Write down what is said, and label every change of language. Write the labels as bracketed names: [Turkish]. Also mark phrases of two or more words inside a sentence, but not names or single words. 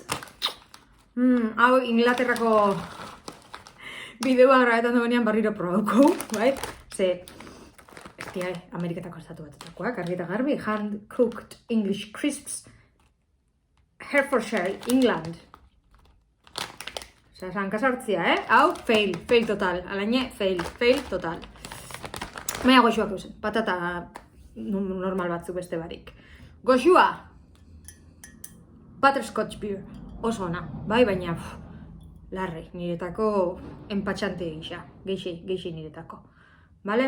[Basque] Hau Inglaterrako bideoa grabetan duenean barriro probauko, bai? Ze, Ameriketako estatu batutakoak, argi eta garbi, [English] hand-cooked English crisps, Herefordshire, England. [Basque] Osa, hankasartzia, Hau, [English] fail total. Alaine, fail total. [Basque] Baina goxuak eusen, patata normal batzuk beste barik. Goxua! [English] Butterscotch beer, [Basque] oso ona, bai, baina, larre, niretako empatxante gisa, geixi niretako. Bale?